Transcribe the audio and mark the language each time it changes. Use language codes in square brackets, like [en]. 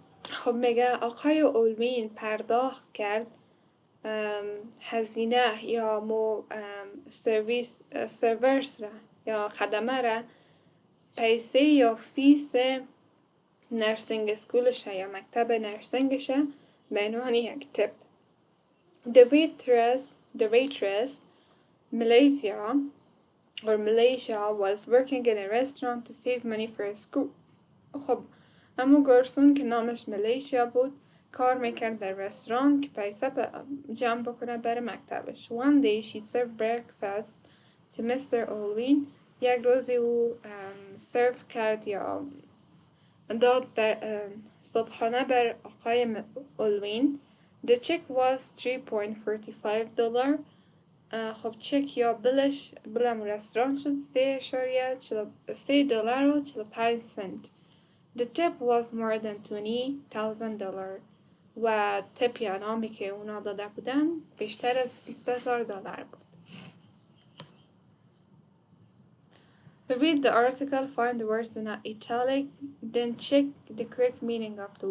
[fa] خب میگه آقای اولوین پرداخت کرد هزینه یا سرویس را یا خدمه را پیسه یا فیس نرسینگ اسکولش یا مکتب نرسینگش به عنوان یک تپ. [en] The waitress Malaysia was working in a restaurant to save money for a school. [fa] خب اما گارسون که نامش ملیشیا بود کار میکرد در رستوران که پیسه جمع بکنه برای مکتبش. [en] One day she served breakfast to Mr. Olwin. [fa] یک روزی او سرو کرد یا داد بر صبحانه بر آقای اولوین. [en] The check was $3.45. [fa] خب چک یا بلم رستوران شد $3.45. [en] The tip was more than $20,000 [fa] و تپ یا انعامی که اونا داده بودن بیشتر از $20,000 بود. [en] Read the article, find the words in italic, then check the correct meaning of the word. [fa] بخونین آرتیکل و پیدا بکنین